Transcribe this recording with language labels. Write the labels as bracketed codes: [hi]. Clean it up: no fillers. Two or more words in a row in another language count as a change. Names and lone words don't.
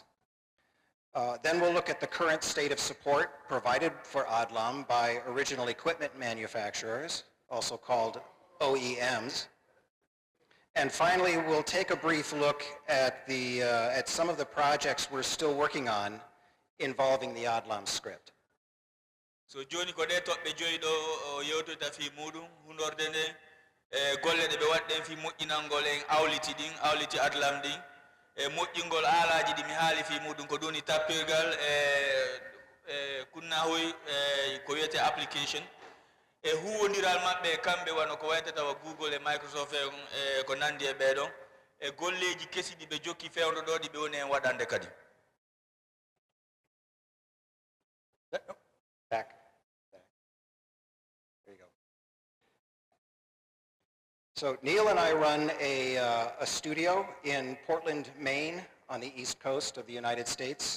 [en] Then we'll look at the current state of support provided for ADLaM by original equipment manufacturers, also called OEMs. And finally, we'll take a brief look at some of the projects we're still working on involving the ADLaM script. [ff] So joni ko de toɓɓe joyi ɗo yewtoyta fi muɗum hunorde nde golle ɗe ɓe waɗɗen fi moƴƴinalngol en awliti ADLaM ɗin moƴƴingol aalaji ɗi mi haali fi muɗum ko ɗum ni tappirgal kunnahoy ko wiyete application e huwodiral maɓɓe kamɓe wano ko waytata wa Google e Microsoft e ko nandi e ɓeɗon e golleji kesi ɗi ɓe jokki fewndo ɗo ɗi ɓe woni en waɗande kadi. [en] Back. There you go. So Neil and I run a studio in Portland, Maine, on the East Coast of the United States.